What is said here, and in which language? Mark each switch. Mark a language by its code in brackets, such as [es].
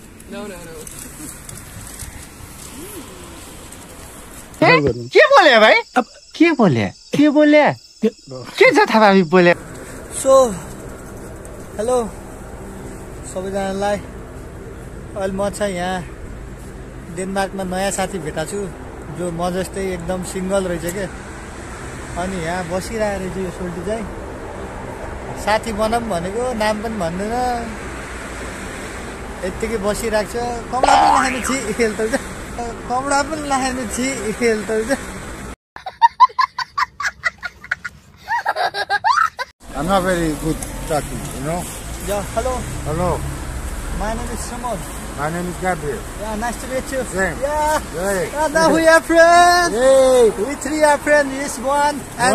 [en] No. [ne] के बोले भाइ? अब के बोले? के छ थाहा बोले? [en] So, hello [ne] सबैजनालाई। अहिले म चाहिँ यहाँ डेनमार्कमा नयाँ साथी भेटाएको छु, जो म जस्तै एकदम सिङ्गल रहेछ क्या। अनि यहाँ बसिरहेको रहेछ यो सोल्टी चाहिँ। साथी बनाऊँ भनेको नाम पनि भन्दैन, यत्तिकै बसिरहेको छ। कमरा पनि लाने छि खेल्छ, कमरा पनि लाने छि खेल्छ। [en] I'm not very good talking, you know? Yeah, hello. Hello, My name is Simon. my name is Gabriel. Yeah, nice to meet you. Same. Yeah. Hey. Yeah, now we are friends. Hey. We three are friends. This one and